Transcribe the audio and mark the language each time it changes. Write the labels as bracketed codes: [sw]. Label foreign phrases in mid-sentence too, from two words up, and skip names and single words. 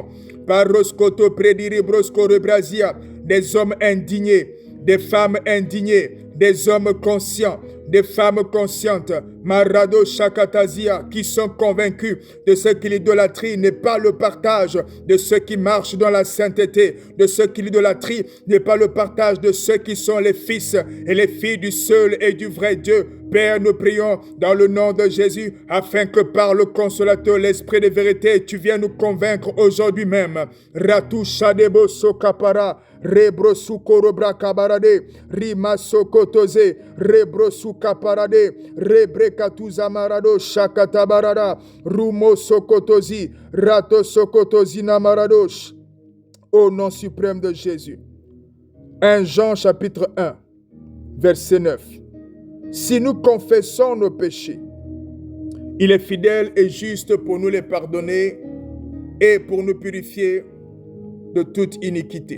[fr] Par Roskoto Prediri Brosko Rebrasia, des hommes indignés, des femmes indignées, des hommes conscients, des femmes conscientes, Marado Shakatazia, qui sont convaincus de ce que l'idolâtrie n'est pas le partage de ceux qui marchent dans la sainteté, de ce que l'idolâtrie n'est pas le partage de ceux qui sont les fils et les filles du seul et du vrai Dieu. Père, nous prions dans le nom de Jésus, afin que par le consolateur, l'esprit de vérité, tu viennes nous convaincre aujourd'hui même. Ratu Shadebo Sokapara, Rebro Sukorobra Kabarade, Rima Sokotoze, Rebro Sukaparade, Rebre Katuzamarado Shakatabarada, Rumo Sokotozi, Rato Sokotozi Namaradosh. Au nom suprême de Jésus. 1 Jean chapitre 1, verset 9. Si nous confessons nos péchés, il est fidèle et juste pour nous les pardonner et pour nous purifier de toute iniquité.